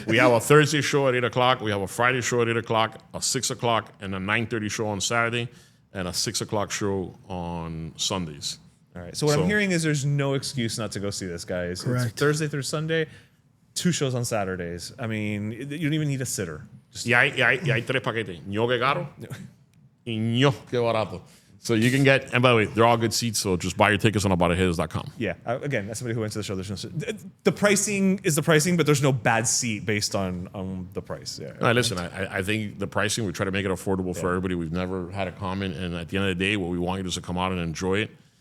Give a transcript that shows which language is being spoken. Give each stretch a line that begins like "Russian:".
English: We have a Thursday show at 8 o'clock. We have a Friday show at 8 o'clock, a 6 o'clock, and a 9:30 show on Saturday, and a 6 o'clock show on Sundays. All right. So what I'm hearing is there's no excuse not to go see this, guys. Correct. It's Thursday through Sunday, 2 shows on Saturdays. I mean, you don't even need a sitter.
Spanish: Y hay tres paquetes. Ño que caro y ño que barato.
English: So you can get, and by the way, they're all good seats, so just buy your tickets on alvarezguedes.com. Yeah. Again, as somebody who went to the show, there's no, the pricing is the pricing, but there's no bad seat based on the price. Yeah. No, listen, I think the pricing, we try to make it affordable for everybody. We've never had a comment, and at the end of the day, what we want you is to come out and enjoy it.